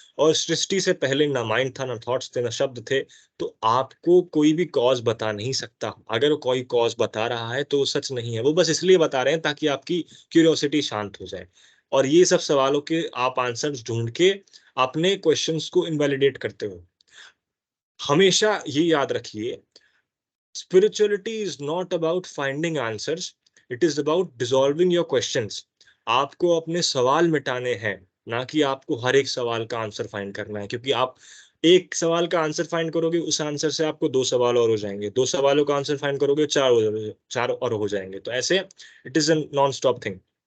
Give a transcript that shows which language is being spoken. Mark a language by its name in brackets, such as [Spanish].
[Hindi] और सृष्टि से पहले ना माइंड था, ना थॉट्स थे, ना शब्द थे। तो आपको कोई भी कॉज बता नहीं सकता। अगर कोई कॉज बता रहा है तो वो सच नहीं है, वो बस इसलिए बता रहे हैं ताकि आपकी क्यूरियोसिटी शांत हो जाए। और ये सब सवालों के आप आंसर्स ढूंढ के अपने क्वेश्चंस को इनवैलिडेट करते हो। हमेशा ये याद रखिए, [English] spirituality is not about finding answers, it is about dissolving your questions। [Hindi] आपको अपने सवाल मिटाने हैं, ना कि आपको हर एक सवाल का आंसर फाइंड करना है। क्योंकि आप एक सवाल का आंसर फाइंड करोगे, उस आंसर से आपको दो सवाल और हो जाएंगे, दो सवालों का आंसर फाइंड करोगे, चार और हो जाएंगे। तो ऐसे [English] It is a non stop thing.